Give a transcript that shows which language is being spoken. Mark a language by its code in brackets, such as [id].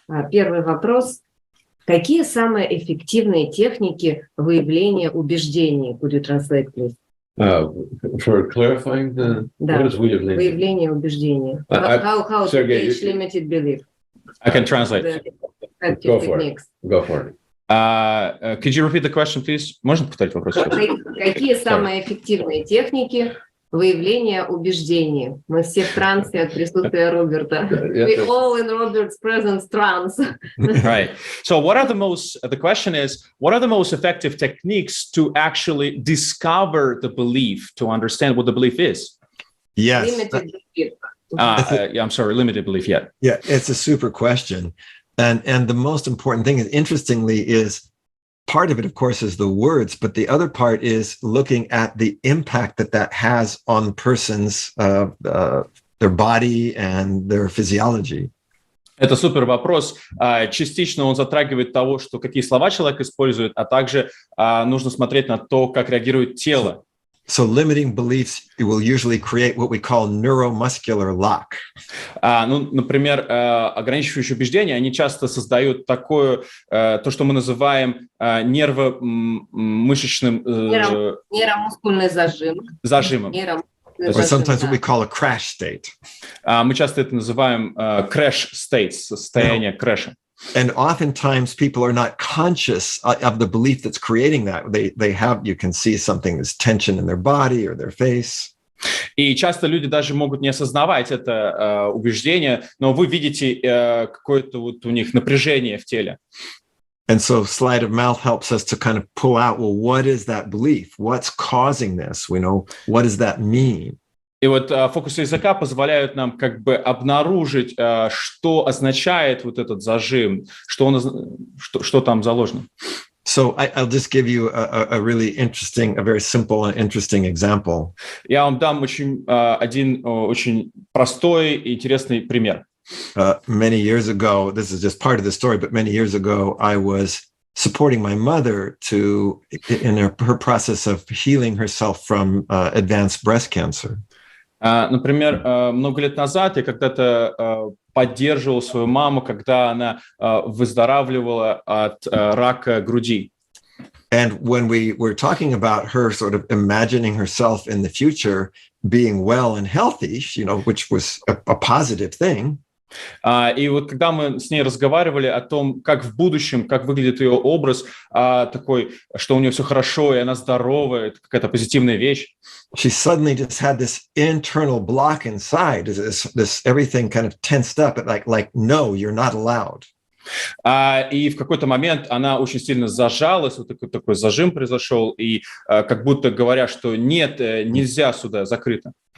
[ru] Первый вопрос. Какие самые эффективные техники выявления убеждений? [en] Could you translate, please? For clarifying what is [ru] выявление убеждения. [en] How to teach limited belief? I can translate. Go for it. Go for it. Could you repeat the question, please? [ru] Можно повторить вопрос? Какие самые эффективные техники выявления убеждений? Мы все в трансе от присутствия Роберта. [en] We all in Robert's presence trance. Right. So the question is, what are the most effective techniques to actually discover the belief, to understand what the belief is? Yes. Limited belief. I'm sorry, limited belief, yeah. Yeah, it's a super question. And the most important thing, interestingly, is part of it, of course, is the words, but the other part is looking at the impact that has on the person's their body and their physiology. [ru] Это супер вопрос. Частично он затрагивает того, что какие слова человек использует, а также нужно смотреть на то, как реагирует тело. [en] So limiting beliefs will usually create what we call neuromuscular lock. [ru] Например, ограничивающие убеждения, они часто создают такое, то, что мы называем нервомышечным... Нейромускульный зажимом. [en] Or sometimes what we call a crash state. [ru] Мы часто это называем crash states, состояние крэша. [en] And oftentimes people are not conscious of the belief that's creating that. They have, you can see something, there's tension in their body or their face. [ru] И часто люди даже могут не осознавать это убеждение, но вы видите какое-то вот у них напряжение в теле. [en] And so sleight of mouth helps us to kind of pull out, well, what is that belief? What's causing this? We know, what does that mean? [ru] И вот фокусы языка позволяют нам как бы обнаружить, что означает вот этот зажим, что там заложено. [en] So I'll just give you a really interesting, a very simple and interesting example. [ru] Я вам дам один очень простой и интересный пример. [en] Many years ago, this is just part of the story, but many years ago, I was supporting my mother in her process of healing herself from advanced breast cancer. [ru] Например, много лет назад я когда-то поддерживал свою маму, когда она выздоравливала от рака груди. [en] And when we were talking about her sort of imagining herself in the future being well and healthy, which was a positive thing. [ru] И вот когда мы с ней разговаривали о том, как в будущем, как выглядит ее образ, такой, что у нее все хорошо, и она здоровая, это какая-то позитивная вещь. [en] She suddenly just had this internal block inside, this everything kind of tensed up, like no, you're not allowed. [ru] И в какой-то момент она очень сильно зажалась, вот такой зажим произошел, и как будто говоря, что нет, нельзя сюда, закрыто.